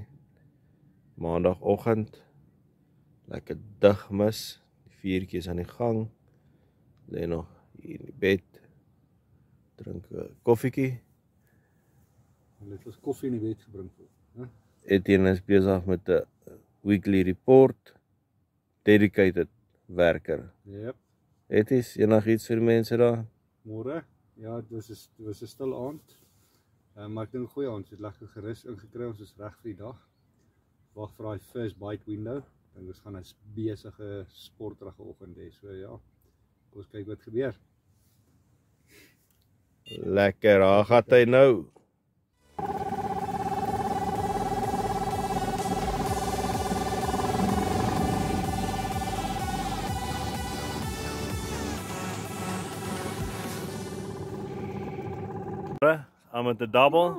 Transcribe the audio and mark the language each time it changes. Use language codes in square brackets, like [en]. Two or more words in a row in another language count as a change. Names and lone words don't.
[af] Maandagoggend. Lekker dig mis. Die vuurtjie is aan die gang. Lê nog hier in die bed. Drink 'n koffietjie. Hulle het ons koffie in die bed gebring. Etienne is besig met 'n [en] weekly report. [af] Dedicated werker. Yep. Eties, enigiets vir die mense daar? Môre. Ja, dit was 'n stil aand. Maar ek dink goeie aand, ons het lekker gerus ingekry, ons is reg vir die dag. Wag vir daai [en] first bite window. [af] Dink ons gaan 'n besige sportrige oggend hê. So ja. Kom ons kyk wat gebeur. Lekker, daar gaan hy nou. I'm met 'n double.